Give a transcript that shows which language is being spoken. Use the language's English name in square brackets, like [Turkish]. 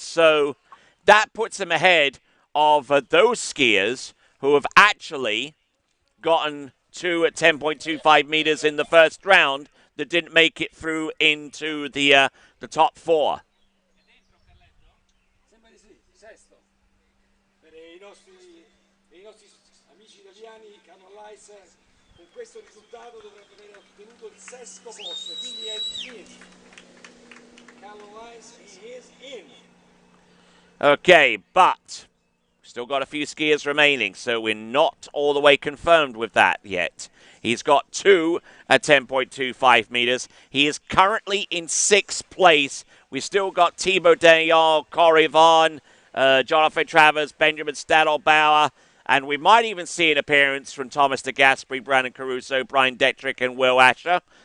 [English] So that puts him ahead of those skiers who have actually gotten 2 at 10.25 meters in the first round that didn't make it through into the top 4. [Italian] Sembra di sì, sesto. Per i nostri amici italiani, Carlo Elias con questo risultato dovrebbe aver ottenuto il 6º posto, quindi è in. [English] Carlo Elias, he is in. Okay, but still got a few skiers remaining, so we're not all the way confirmed with that yet. He's got 2 at 10.25 meters. He is currently in 6th place. We still got Tibo Dejon, Cory Vaughn, Jonathan Travers, Benjamin Staldl-Bauer, and we might even see an appearance from Thomas de Gasperi, Brandon Caruso, Brian Detrick, and Will Asher.